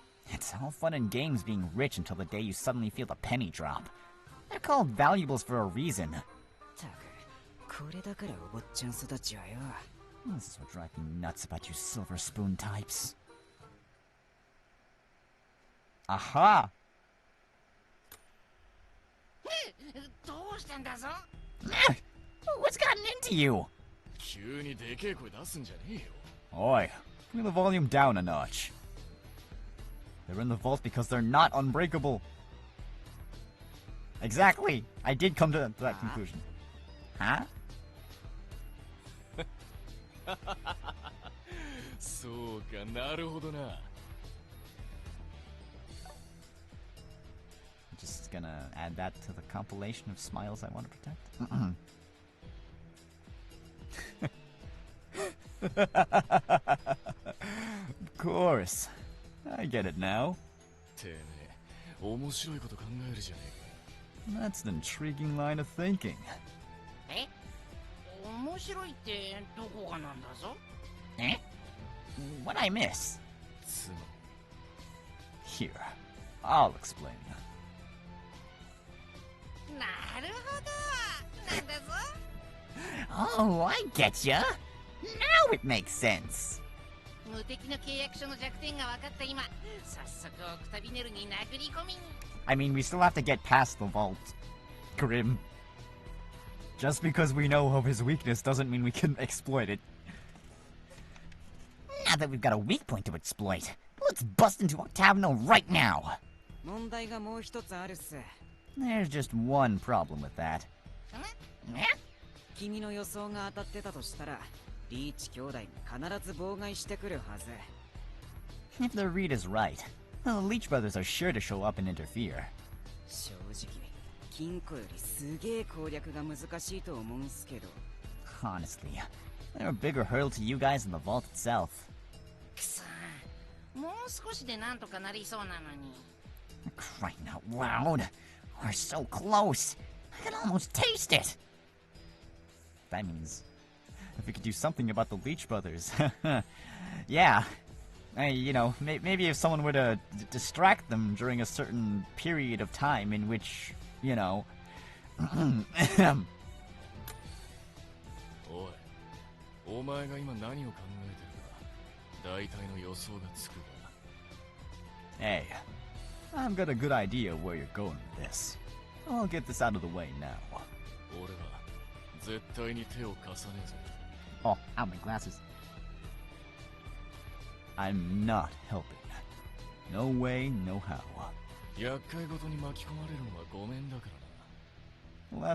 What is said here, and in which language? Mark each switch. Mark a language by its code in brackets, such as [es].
[en] It's all fun and games being rich until the day you suddenly feel the penny drop. They're called valuables for a reason. [ja] たく、これだからお坊ちゃん育ちはよ。 [en] This is what drives me nuts about you silver spoon types. Aha! [ja] どうしたんだぞ。 [en] What's gotten into you? [ja] 急にでけえ声出すんじゃねえよ。 [en] Oi, bring the volume down a notch. They're in the vault because they're not unbreakable. Exactly. I did come to that conclusion. Huh? [ja] そうか、なるほどな。 [en] Just gonna add that to the compilation of smiles I want to protect. Of course. I get it now. [ja] てめえ、面白いこと考えるじゃねえか。 [en] That's an intriguing line of thinking. [ja] え、面白いってどこがなんだぞ。 [en] Eh? What'd I miss? [ja] つま [en] Here, I'll explain. [ja] なるほど。なんだぞ。 [en] Oh, I get ya. Now it makes sense. [ja] 無敵の契約書の弱点が分かった今、早速オクタビネルに殴り込み。 [en] I mean, we still have to get past the vault. Grim. Just because we know of his weakness doesn't mean we can exploit it. Now that we've got a weak point to exploit, let's bust into Octavino right now. [ja] 問題がもう一つあるっす。 [en] There's just one problem with that. [ja] 君の予想が当たってたとしたら、リーチ兄弟が必ず妨害してくるはず。 [en] If the read is right, the Leech brothers are sure to show up and interfere. [ja] 正直、金庫よりすげえ攻略が難しいと思うんすけど。 [en] Honestly, they're a bigger hurdle to you guys than the vault itself. [ja] くそー、もう少しでなんとかなりそうなのに。 [en] Crying out loud. We're so close. I can almost taste it. That means if we could do something about the Leech brothers. Yeah. You know, maybe if someone were to distract them during a certain period of time in which, you know... [ja] おい、お前が今何を考えてるか、大体の予想がつくが。 [en] Hey, I've got a good idea where you're going with this. I'll get this out of the way now. [ja] 俺は絶対に手を貸さねえぞ。 [en] Oh, out my glasses. I'm not helping. No way, no how. [ja] 厄介ごとに巻き込まれるのはごめんだからな。